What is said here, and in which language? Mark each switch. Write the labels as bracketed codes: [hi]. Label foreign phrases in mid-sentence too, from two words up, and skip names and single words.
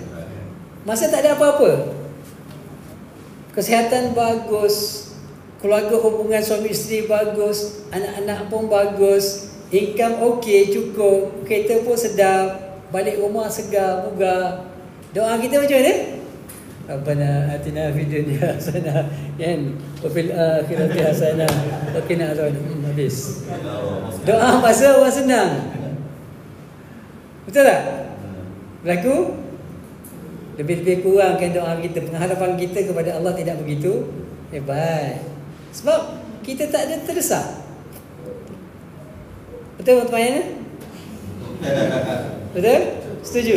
[ms] Masa tak ada apa-apa, kesihatan bagus, keluarga hubungan suami isteri bagus, anak-anak pun bagus, income okey, cukup, kereta pun sedap, balik rumah segar, bugar. Doa kita macam mana? [ar] ربنا آتنا في الدنيا حسنة وفي الآخرة حسنة وقنا عذاب النار. [ms] Habis. Doa masa orang senang. Betul tak? Berlaku? Lebih-lebih kurang kan doa kita, pengharapan kita kepada Allah tidak begitu hebat. Sebab kita tak ada terdesak. Betul tuan-tuan? Betul? Setuju?